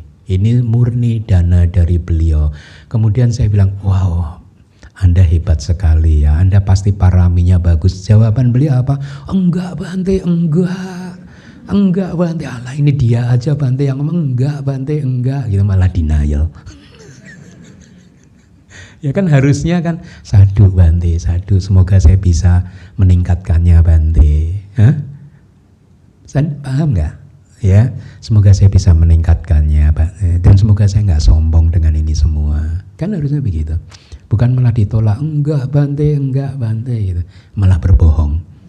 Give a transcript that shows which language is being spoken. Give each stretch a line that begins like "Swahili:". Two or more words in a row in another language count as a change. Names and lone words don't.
Indonesian: Ini murni dana dari beliau. Kemudian saya bilang, wow, Anda hebat sekali ya, Anda pasti paraminya bagus. Jawaban beliau apa? Enggak Bante, enggak Bante, alah ini dia aja Bante yang ngomong enggak Bante, enggak, gitu malah denial. Ya kan harusnya kan sadu Bante, sadu, semoga saya bisa meningkatkannya Bante. Hah? Paham nggak? Ya, semoga saya bisa meningkatkannya Pak, dan semoga saya nggak sombong dengan ini semua. Kan harusnya begitu, bukan malah ditolak, enggak Bante gitu, malah berbohong.